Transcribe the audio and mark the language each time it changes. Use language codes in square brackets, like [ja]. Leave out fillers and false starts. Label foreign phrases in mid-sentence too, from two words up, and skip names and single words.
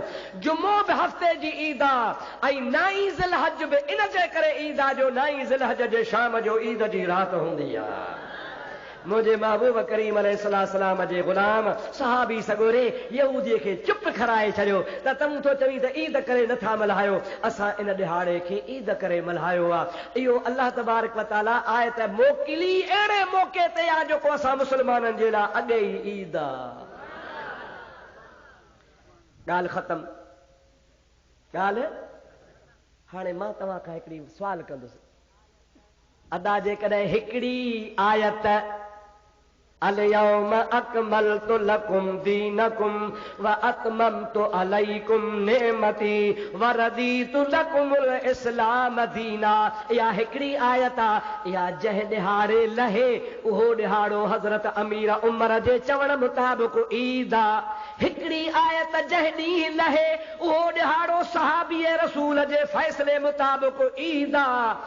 [sd] जुमो बि हफ़्ते जी ईद आहे, ऐं 9 ज़िलहज बि इन जे करे ईद आहे जो 9 ज़िलहज जे शाम जो ईद जी राति हूंदी आहे। मुंहिंजे महबूब करीम अलैहिस्सलाम जे ग़ुलाम सहाबी सगोरे यहूदीअ खे चुप कराए छॾियो त तूं थो चवीं त ईद करे नथा मल्हायो, असां इन ॾिहाड़े खे ईद करे मल्हायो आहे। इहो अल्लाह [ar] تبارك وتعالى [sd] आयत मोकिली अहिड़े मौक़े ते आहे जेको असां मुस्लमाननि जे लाइ अॻे ई ईद आहे। ॻाल्हि ख़तम। ॻाल्हि हाणे मां तव्हां खां हिकिड़ी सुवाल कंदुसि। अदा जेकॾहिं हिकिड़ी आयत [ar] اليوم أكملت لكم دينكم وأتممت عليكم نعمتي ورضيت لكم الإسلام دينا, [sd] या हिकिड़ी आयत आहे, या जंहिं ॾिहाड़े लहे उहो ॾिहाड़ो हज़रत अमीर उमर जे चवण मुताबिक़ ईद आहे। हिकिड़ी आयत जंहिं ॾींहुं लहे उहो ॾिहाड़ो सहाबी रसूल जे फ़ैसिले मुताबिक़ ईद आहे।